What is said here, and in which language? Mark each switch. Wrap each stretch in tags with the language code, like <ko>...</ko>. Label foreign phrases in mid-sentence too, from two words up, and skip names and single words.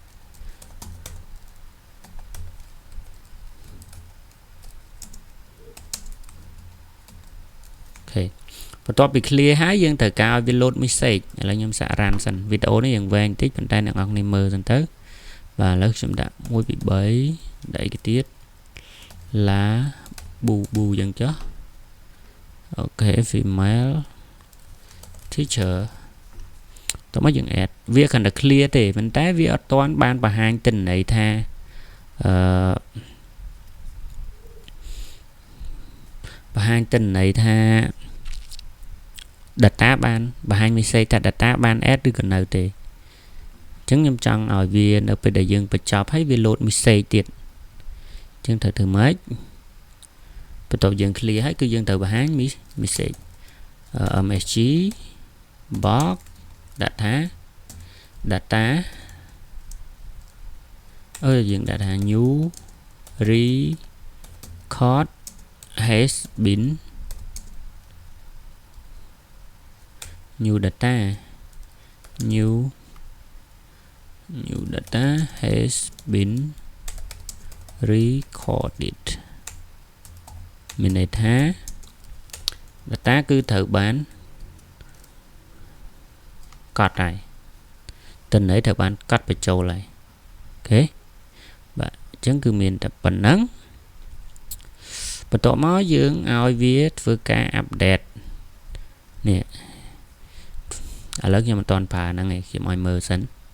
<km>អូខេបន្ទាប់ពី clear ហើយយើងត្រូវការឲ្យវា</km> <en>load message</en> <km>ឥឡូវខ្ញុំសាក run សិន វីដេអូនេះយើងវែងបន្តិចប៉ុន្តែអ្នកនរគ្នាមើលសិនទៅបាទឥឡូវខ្ញុំដាក់1 2 3ដាក់អីទៀត la bu យ៉ាងចុះអូខេ</km> <en>female teacher</en> <km>តោះមកយើង add វាគ្រាន់តែ clear ទេប៉ុន្តែវាអត់ទាន់បានបង្ហាញទិន្នន័យថា បង្ហាញទិន្នន័យថា data បានបង្ហាញ message ថា data បាន add ឬក៏នៅទេអញ្ចឹងខ្ញុំចង់ឲ្យវានៅពេលដែលយើងបញ្ចប់ហើយវា</km> <en>load message</en> <km>ទៀតអញ្ចឹងត្រូវធ្វើម៉េចបន្ទាប់យើង clear ហើយគឺយើងត្រូវបង្ហាញ message</km> <en>msg box data</en> <km>យើងដាក់ថា</km> <en>new record has been new data has been recorded</en> <km>មានន័យថា data គឺត្រូវបា នកត់ហើយទិន្នន័យត្រូវបានកត់បញ្ចូលហើយអូខេបាទអញ្ចឹងគឺមានតែប៉ុណ្ណឹងបន្ទាប់មកយើងឲ្យវាធ្វើការ update នេះឥឡូវខ្ញុំមិនទាន់ប្រើហ្នឹងឯងខ្ញុំឲ្យមើលសិន</km>